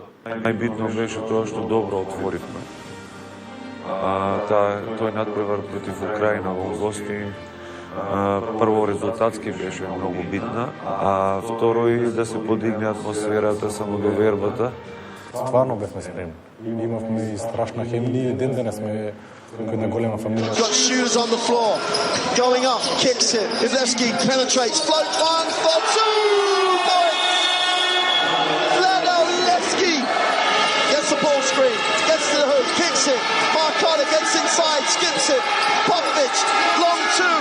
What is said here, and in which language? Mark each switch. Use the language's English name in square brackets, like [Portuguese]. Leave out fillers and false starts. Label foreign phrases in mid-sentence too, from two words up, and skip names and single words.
[Macedonian] Најбитно беше тоа што добро отворивме. Тој надпревар против Украина во гости, прво резултатски беше многу битна, а второ и да се подигне атмосферата, самодовербата. Стварно бевме спремни. Имавме и страшна хемија, ден денес сме една голема фамилија. [English] Got shoes on the floor. Going up, kicks it. Ivlevski penetrates, floats one for two. Vlado Ivlevski gets the ball screen, gets to the hoop, kicks it. Markada gets inside, skips it. Popovic, long two.